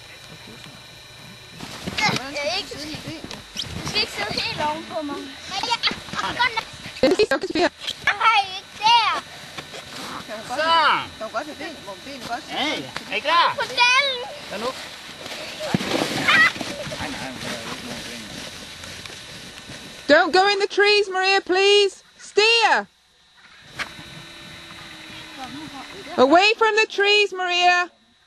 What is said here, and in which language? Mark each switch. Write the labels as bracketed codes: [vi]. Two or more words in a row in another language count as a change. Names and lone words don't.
[da] Du skal ikke sidde helt ovenpå mig. Maria, Den er ikke der. hej, ikke der. Så! Kan du godt have ben? Hvor benet godt? Hey, er I klar? På den. Så nu. [en] Don't go in the trees, Maria, please. Steer. Away from the trees, Maria.